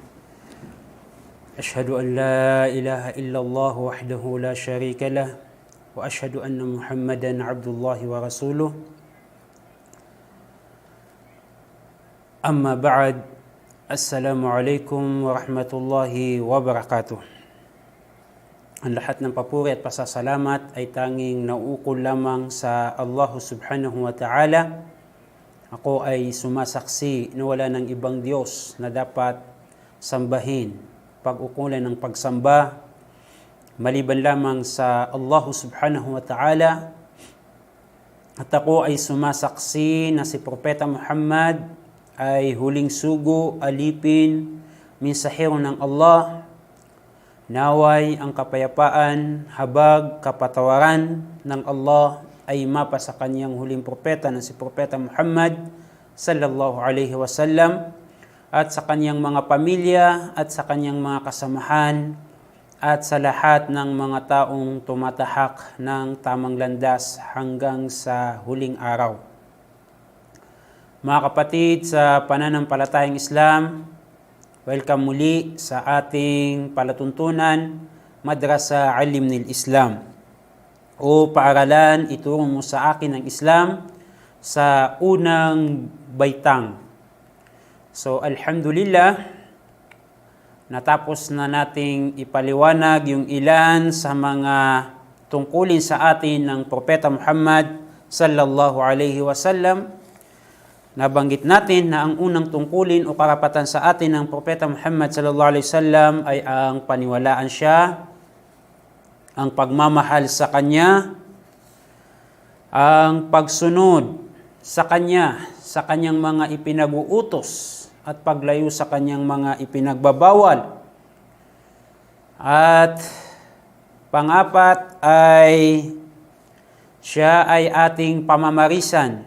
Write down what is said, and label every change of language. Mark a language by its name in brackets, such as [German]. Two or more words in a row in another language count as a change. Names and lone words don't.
[Arabic] أشهد أن لا إله إلا الله وحده لا شريك له وأشهد أن محمدا عبد الله ورسوله. أما بعد. السلام عليكم ورحمة الله وبركاته. [Filipino] Ang lahat ng papuri at pasasalamat ay tanging nauukol lamang sa Allah [Arabic] سبحانه وتعالى. [Filipino] Ako ay sumasaksi na wala ng ibang Diyos na dapat sambahin, pag-ukulan ng pagsamba, maliban lamang sa Allah [Arabic] سبحانه وتعالى. [Filipino] At ako ay sumasaksi na si Propeta Muhammad ay huling sugo, alipin, mensahero ng Allah. Naway ang kapayapaan, habag, kapatawaran ng Allah ay mapa sa kanyang huling propeta na si Propeta Muhammad [Arabic] صلى الله عليه وسلم [Filipino] at sa kanyang mga pamilya at sa kanyang mga kasamahan at sa lahat ng mga taong tumatahak ng tamang landas hanggang sa huling araw. Mga kapatid sa pananampalatayang Islam, welcome muli sa ating palatuntunan, Madrasa Alimnil Islam, o paaralan ituro mo sa akin ng Islam sa unang baitang. So, alhamdulillah, natapos na nating ipaliwanag yung ilan sa mga tungkulin sa atin ng Propeta Muhammad [Arabic] صلى الله عليه وسلم. [Filipino] Nabanggit natin na ang unang tungkulin o karapatan sa atin ng Propeta Muhammad [Arabic] صلى الله عليه وسلم [Filipino] ay ang paniwalaan siya, ang pagmamahal sa Kanya, ang pagsunod sa Kanya, sa Kanyang mga ipinag-uutos at paglayo sa Kanyang mga ipinagbabawal. At pang-apat ay siya ay ating pamamarisan.